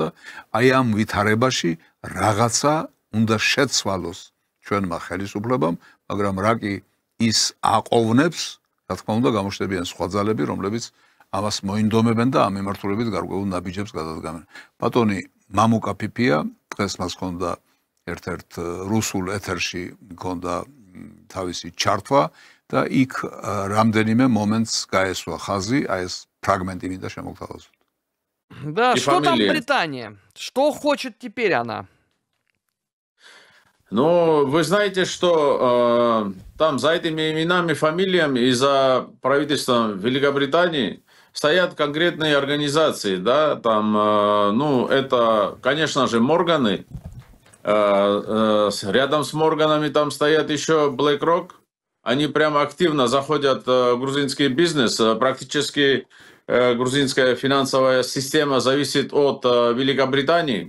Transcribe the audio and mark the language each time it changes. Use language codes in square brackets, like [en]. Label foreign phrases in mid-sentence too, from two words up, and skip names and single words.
[ka] აი ამ ვითარებაში რაღაცა უნდა შეცვალოს ჩვენმა ხელისუფლებამ, მაგრამ რა კი ის აყოვნებს, რა თქმა უნდა, გამოჩნდებიან სხვა ძალები, რომლებიც ამას მოინდომებენ და ამ მიმართულებით გარკვეულ ნაბიჯებს გადადგამენ. ბატონი მამუკა ფიფია, დღეს მას ჰქონდა ერთ-ერთ რუსულ ეთერში ჰქონდა თავისი ჩართვა და იქ რამდენიმე მომენტს გაესვა ხაზი, აი ეს фрагменты მინდა შემოგთავაზოთ. [ru] Да, что там Британия? Что хочет теперь она? Ну, вы знаете, что там за этими именами, фамилиями и за правительством Великобритании стоят конкретные организации, да, там, ну, это, конечно же, Морганы, рядом с Морганами там стоят еще BlackRock, они прямо активно заходят в грузинский бизнес, практически грузинская финансовая система зависит от Великобритании.